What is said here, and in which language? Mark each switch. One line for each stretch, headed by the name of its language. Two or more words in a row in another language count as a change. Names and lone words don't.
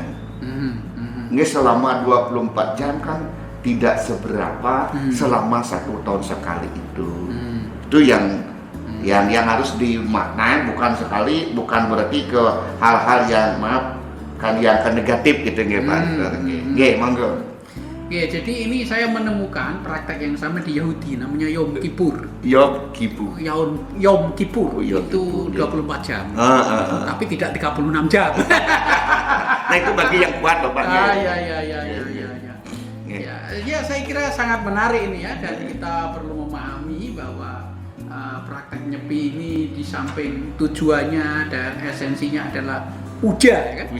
Indonesian: Ini selama 24 jam kan tidak seberapa selama 1 tahun sekali itu. Itu yang harus dimaknai, bukan sekali, bukan berarti ke hal-hal yang yang negatif gitu nggih Pak.
Javanese: Nggih, monggo.
Indonesian: Oke, jadi ini saya menemukan praktek yang sama di Yahudi, namanya Yom Kippur. Yom Kippur. Yom Kippur itu 24 jam. Tapi tidak 36 jam. Nah, itu bagi yang kuat Bapak. Ya, saya kira sangat menarik ini ya, dan kita perlu memahami bahwa praktek nyepi ini di samping tujuannya dan esensinya adalah puja, kan?